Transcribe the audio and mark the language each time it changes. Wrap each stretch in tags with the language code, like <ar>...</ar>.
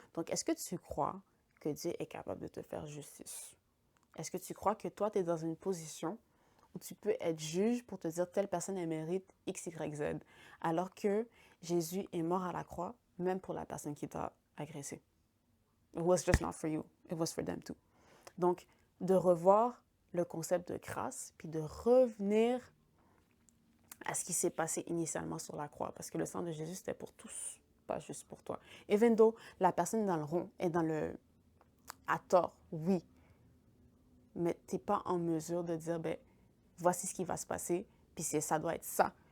<fr>Donc, est-ce que tu crois que Dieu est capable de te faire justice? Est-ce que tu crois que toi, tu es dans une position où tu peux être juge pour te dire telle personne elle mérite X, Y, Z, alors que Jésus est mort à la croix, même pour la personne qui t'a agressé.</fr> <en>It was just not for you, it was for them too.</en> <fr>Donc, de revoir le concept de grâce, puis de revenir à ce qui s'est passé initialement sur la croix, parce que le sang de Jésus, c'était pour tous, pas juste pour toi.</fr> <en>Even though</en> <fr>la personne dans le rond est dans le à tort, oui, mais tu n'es pas en mesure de dire, ben, voici ce qui va se passer, puis ça doit être ça.</fr>